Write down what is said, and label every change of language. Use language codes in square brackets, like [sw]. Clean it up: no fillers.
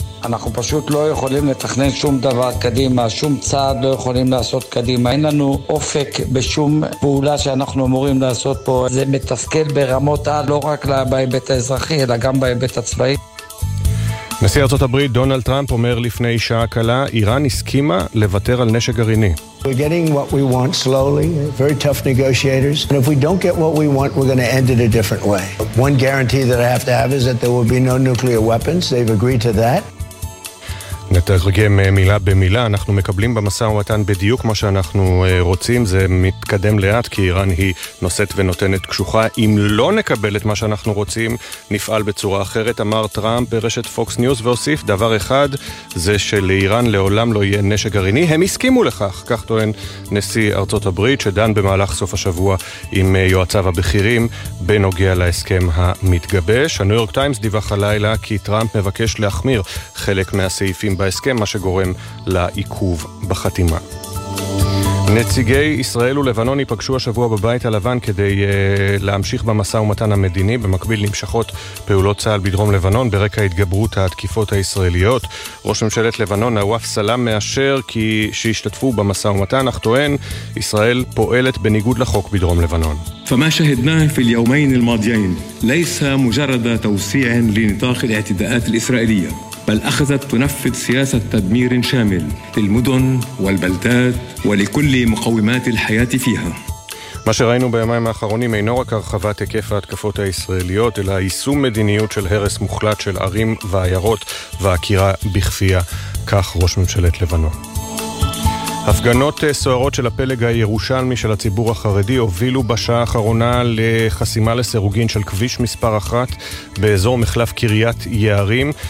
[he] אנחנו פשוט לא יכולים לתכנן שום דבר קדימה, שום צעד לא יכולים לעשות קדימה. אין לנו אופק בשום פעולה שאנחנו אמורים לעשות פה. זה מתסכל ברמות על, לא רק בהיבט האזרחי, אלא גם בהיבט הצבאי. נשיא ארצות הברית דונלד טראמפ אומר לפני שעה קלה, איראן הסכימה לוותר על נשק גרעיני. [en] We're getting what we want slowly, very tough negotiators. And if we don't get what we want, we're going to end it a different way. One guarantee that I have to have is that there will be no nuclear weapons. They've agreed to that. [he] נתרגם מילה במילה, אנחנו מקבלים במסע ומתן בדיוק מה שאנחנו רוצים, זה מתקדם לאט כי איראן היא נושאת ונותנת קשוחה, אם לא נקבל את מה שאנחנו רוצים, נפעל בצורה אחרת, אמר טראמפ ברשת פוקס ניוז והוסיף, דבר אחד זה שלאיראן לעולם לא יהיה נשק גרעיני, הם הסכימו לכך, כך טוען נשיא ארצות הברית שדן במהלך סוף השבוע עם יועציו הבכירים בנוגע להסכם המתגבש. הניו יורק טיימס דיווח הלילה כי טראמפ מבקש להחמיר חלק מהסעיפים בהסכם, מה שגורם לעיכוב בחתימה. נציגי ישראל ולבנון ייפגשו השבוע בבית הלבן כדי להמשיך במסע ומתן המדיני. במקביל נמשכות פעולות צהל בדרום לבנון ברקע התגברות התקיפות הישראליות. ראש ממשלת לבנון נואף סלאם מאשר כי שהשתתפו במסע ומתן, אך טוען ישראל פועלת בניגוד לחוק בדרום לבנון. [ar] فما شهدناه في اليومين الماضيين ليس مجرد توسيع لنطاق الاعتداءات الإسرائيلية بل أخذت تنفذ سياسة تدمير شامل للمدن والبلدات ولكل مقومات الحياة فيها. [he] מה שראינו בימיים האחרונים אינו רק הרחבת היקף ההתקפות הישראליות, אלא היישום מדיניות של הרס מוחלט של ערים ועיירות והכירה בכפייה, כך ראש ממשלת לבנון. הפגנות סוערות של הפלג הירושלמי של הציבור החרדי הובילו בשעה האחרונה לחסימה לסירוגין של כביש מספר אחת באזור מחלף קריית יערים.